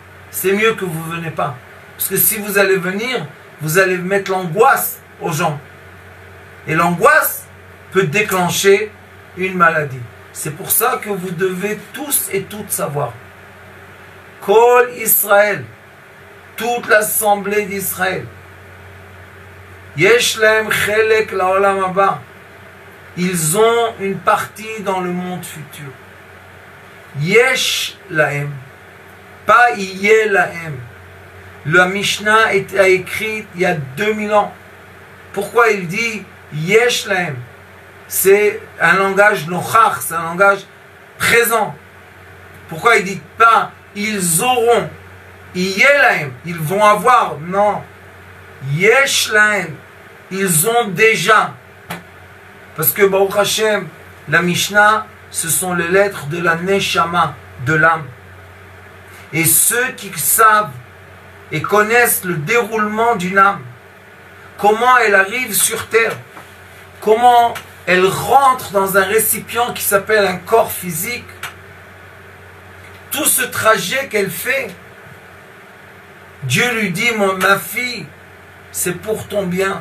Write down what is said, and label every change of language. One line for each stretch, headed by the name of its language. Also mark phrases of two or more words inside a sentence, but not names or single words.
French: C'est mieux que vous ne venez pas. Parce que si vous allez venir, vous allez mettre l'angoisse aux gens. Et l'angoisse peut déclencher une maladie. C'est pour ça que vous devez tous et toutes savoir.
Hebrew: כל ישראל,
French: toute l'assemblée d'Israël.
Hebrew: יש להם חלק לעולם הבא.
French: Ils ont une partie dans le monde futur.
Hebrew: יש להם, pas יהיה להם.
French: La Mishnah a écrit il y a 2000 ans. Pourquoi il dit
Hebrew: יש להם?
French: C'est un langage nochach, c'est un langage présent. Pourquoi il dit pas ils auront?
Hebrew: יהיה להם,
French: ils vont avoir. Non.
Hebrew: יש להם,
French: ils ont déjà. Parce que
Hebrew: ברוך השם,
French: la Mishnah, ce sont les lettres de la Neshama, de l'âme. Et ceux qui savent et connaissent le déroulement d'une âme, comment elle arrive sur terre, comment elle rentre dans un récipient qui s'appelle un corps physique, tout ce trajet qu'elle fait, Dieu lui dit, ma fille, c'est pour ton bien.